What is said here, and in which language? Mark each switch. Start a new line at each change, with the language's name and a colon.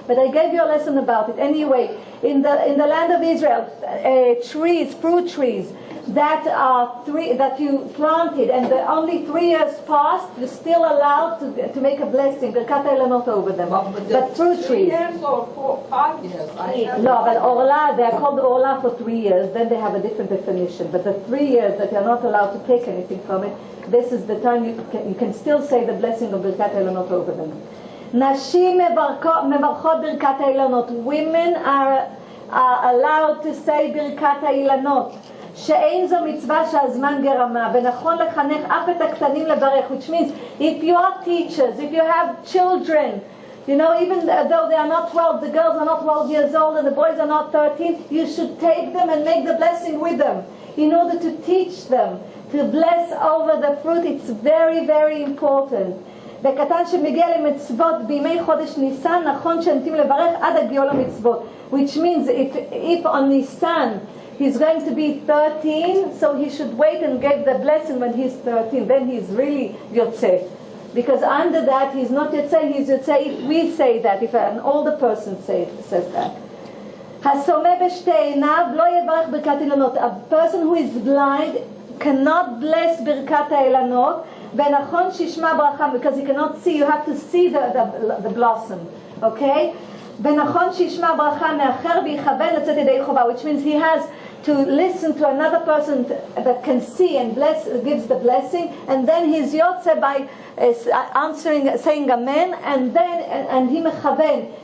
English: But I gave you a lesson about it. Anyway, in the land of Israel, trees, fruit trees, that you planted and only 3 years passed, you're still allowed to make a blessing, birkat ha'ilonot over them. But fruit trees. 3 years or 5 years? No, but Orla, they are called Orla for 3 years, then they have a different definition. But the 3 years that you're not allowed to take anything from it, this is the time you can still say the blessing of birkat ha'ilonot over them.
Hebrew: נשים מברכות ברכת האילנות.
English: Women are allowed to say ברכת האילנות.
Hebrew: שאין זו מצווה שהזמן גרמה, ונכון לחנך אף את הקטנים לברך,
English: which means if you are teachers, if you have children, you know, even though they are not 12, the girls are not 12 years old and the boys are not 13, you should take them and make the blessing with them in order to teach them to bless over the fruit. It's very very important.
Hebrew: וקטן שמגיע למצוות בימי חודש ניסן, נכון שנתים לברך עד הגיעו למצוות,
English: which means if on Nissan he's going to be 13, so he should wait and give the blessing when he's 13. Then he's really Yotzeh. Because under that, he's not Yotzeh, he's Yotzeh if we say that, if an older person says that.
Hebrew: הסומא בשתי עיניו לא יברך ברכת אילנות.
English: A person who is blind cannot bless ברכת האילנות,
Hebrew: ונכון שישמע ברכה,
English: because he cannot see, you have to see the blossom. Okay?
Hebrew: ונכון שישמע ברכה מאחר ויכוון לצאת ידי חובה,
English: which means he has to listen to another person that can see and gives the blessing, and then he's yotze by answering, saying amen, and he mechaven.